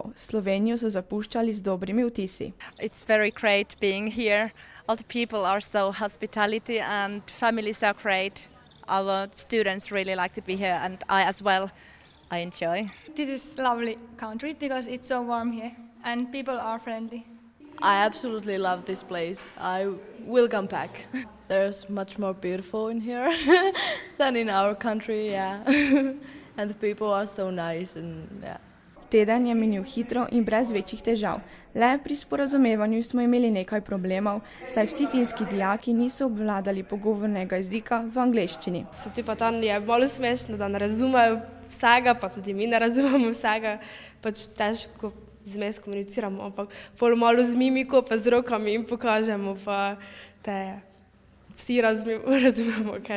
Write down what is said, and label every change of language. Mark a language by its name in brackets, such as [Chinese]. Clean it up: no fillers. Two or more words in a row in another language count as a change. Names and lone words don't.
[Slovenian] Slovenijo so zapuščali z dobrimi vtisi. [English] It's very great being here. All the people are so hospitality and families are great. Our students really like to be here and I as well. I enjoy. This is lovely country because it's so warm here and people are friendly. I absolutely love this place. I will come back. There's much more beautiful in here than in our country, yeah. And the people are so nice and yeah. [Slovenian] Teden je minil hitro in brez večjih težav. Le pri sporazumevanju smo imeli nekaj problemov, saj vsi finski dijaki niso obvladali pogovornega jezika v angleščini. Se ti pa tam je malo smešno, da ne razumejo vsega, pa tudi mi ne razumemo vsega, pač težko zmes komuniciramo, ampak pol malo z mimiko, pa z rokami jim pokažemo, pa te vsi razumemo, kaj.